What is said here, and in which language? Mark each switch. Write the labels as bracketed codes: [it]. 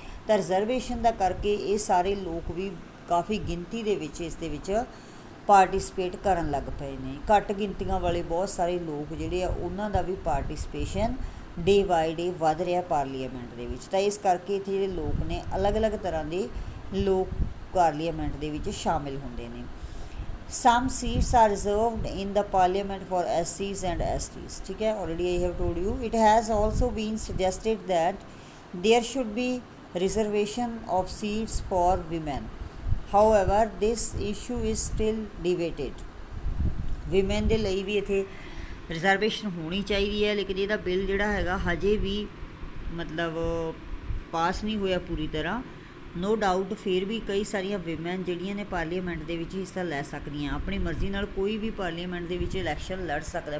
[pa] ਤਾਂ ਰਿਜ਼ਰਵੇਸ਼ਨ ਦਾ ਕਰਕੇ ਇਹ ਸਾਰੇ ਲੋਕ ਵੀ ਕਾਫੀ ਗਿਣਤੀ ਦੇ ਵਿੱਚ ਇਸ ਦੇ ਵਿੱਚ ਪਾਰਟੀਸਪੇਟ ਕਰਨ ਲੱਗ ਪਏ ਨੇ। ਘੱਟ ਗਿਣਤੀਆਂ ਵਾਲੇ ਬਹੁਤ ਸਾਰੇ ਲੋਕ ਜਿਹੜੇ ਆ ਉਹਨਾਂ ਦਾ ਵੀ ਪਾਰਟੀਸਪੇਸ਼ਨ ਡੇ ਬਾਏ ਡੇ ਵੱਧ ਰਿਹਾ ਪਾਰਲੀਮੈਂਟ ਦੇ ਵਿੱਚ। ਤਾਂ ਇਸ ਕਰਕੇ ਇੱਥੇ ਜਿਹੜੇ ਲੋਕ ਨੇ ਅਲੱਗ-ਅਲੱਗ ਤਰ੍ਹਾਂ ਦੇ ਲੋਕ ਪਾਰਲੀਮੈਂਟ ਦੇ ਵਿੱਚ ਸ਼ਾਮਿਲ ਹੁੰਦੇ ਨੇ। [en] Some seats are reserved in the parliament for SCs and STs, [hi] ठीक है, [en] already I have told you. It has also been suggested that there should be reservation of seats for women. However, this issue is still debated. [pa] Women ਦੇ ਲਈ ਵੀ ਇੱਥੇ reservation ਹੋਣੀ ਚਾਹੀਦੀ ਹੈ, ਲੇਕਿਨ ਇਹਦਾ ਬਿੱਲ ਜਿਹੜਾ ਹੈਗਾ ਹਜੇ ਵੀ ਮਤਲਬ ਪਾਸ ਨਹੀਂ ਹੋਇਆ ਪੂਰੀ ਤਰ੍ਹਾਂ। ਨੋ ਡਾਊਟ ਫਿਰ ਵੀ ਕਈ ਸਾਰੀਆਂ ਵਿਮੈਨ ਜਿਹੜੀਆਂ ਨੇ ਪਾਰਲੀਮੈਂਟ ਦੇ ਵਿੱਚ ਹਿੱਸਾ ਲੈ ਸਕਦੀਆਂ, ਆਪਣੀ ਮਰਜ਼ੀ ਨਾਲ ਕੋਈ ਵੀ ਪਾਰਲੀਮੈਂਟ ਦੇ ਵਿੱਚ ਇਲੈਕਸ਼ਨ ਲੜ ਸਕਦਾ।